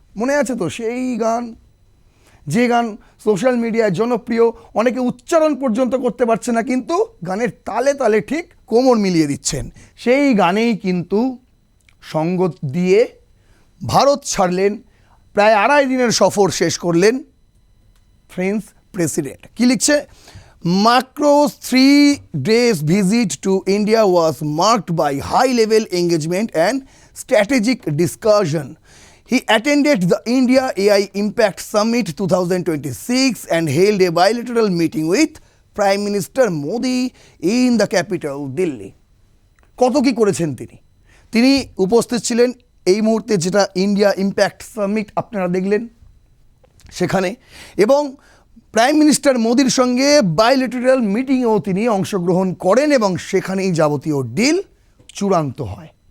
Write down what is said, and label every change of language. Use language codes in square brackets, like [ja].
[bn] মনে আছে তো সেই গান, যে গান সোশ্যাল মিডিয়ায় জনপ্রিয়, অনেকে উচ্চারণ পর্যন্ত করতে পারছে না, কিন্তু গানের তালে তালে ঠিক কোমর মিলিয়ে দিচ্ছেন। সেই গানেই কিন্তু সঙ্গত দিয়ে ভারত ছাড়লেন, প্রায় 2.5 দিনের সফর শেষ করলেন ফ্রেঞ্চ প্রেসিডেন্ট। কি লিখছে? [en] Macron's 3 days visit to India was marked by high-level engagement and strategic discussion. He attended the India AI Impact Summit 2026 and held a bilateral meeting with Prime Minister Modi in the capital, Delhi. [bn] কত কি করেছেন তিনি উপস্থিত ছিলেন এই মুহূর্তে, যেটা India impact summit আপনারা দেখলেন সেখানে, এবং প্রাইম মিনিস্টার মোদির সঙ্গে বাইলেটারাল মিটিংয়েও তিনি অংশগ্রহণ করেন, এবং সেখানেই যাবতীয় ডিল চূড়ান্ত হয়।